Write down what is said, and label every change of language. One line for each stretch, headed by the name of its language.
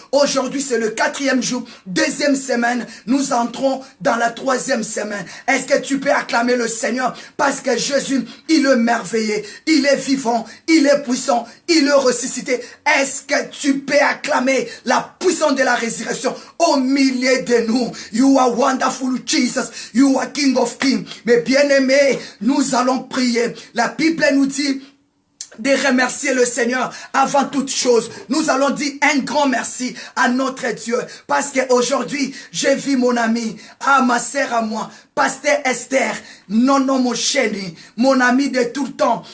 French: Aujourd'hui, c'est le 4e jour, 2e semaine. Nous entrons dans la 3e semaine. Est-ce que tu peux acclamer le Seigneur? Parce que Jésus, il est merveilleux, il est vivant, il est puissant, il est ressuscité. Est-ce que tu peux acclamer la puissance de la résurrection au milieu de nous?
English: You are wonderful Jesus, you are King of Kings.
French: Mais bien-aimés, nous allons prier. La Bible nous dit de remercier le Seigneur avant toute chose. Nous allons dire un grand merci à notre Dieu. Parce qu'aujourd'hui, j'ai vu mon ami, ma sœur à moi, Pasteur Esther, Nono Mosheni, mon ami de tout le temps.